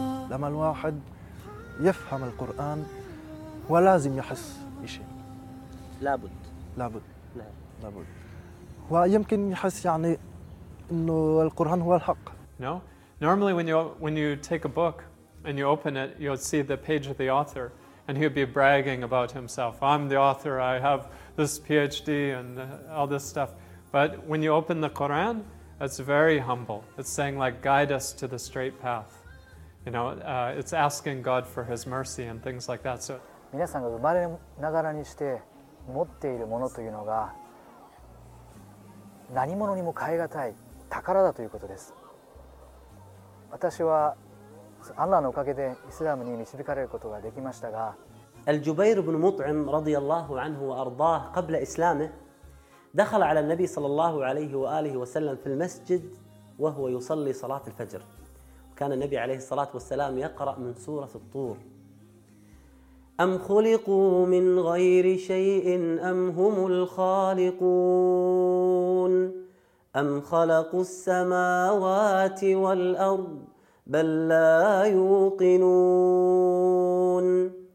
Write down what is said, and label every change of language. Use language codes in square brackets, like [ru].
[ar] لما الواحد يفهم القرآن ولازم يحس بشيء لابد ويمكن يحس يعني انه القرآن هو الحق [en] No. Normally when you take a book and you open it you'll see the page of the author and he'll be bragging about himself I'm the author I have this PhD and all this stuff but when you open the Quran it's very humble it's saying like guide us to the straight path You know, it's asking God for His mercy and things like that. So, [ja] 皆さんが生まれながらにして持っているものというのが何物にも代えがたい宝だということです。私はアンラのおかげでイスラムに導かれることができましたが、 [ar] الجبير بن مطعم رضي الله عنه وأرضاه قبل إسلامه دخل على النبي صلى الله عليه وآله وسلم في المسجد وهو يصلي صلاة الفجر. كان النبي عليه الصلاة والسلام يقرأ من سورة الطور أم خلقوا من غير شيء أم هم الخالقون أم خلقوا السماوات والأرض بل لا يوقنون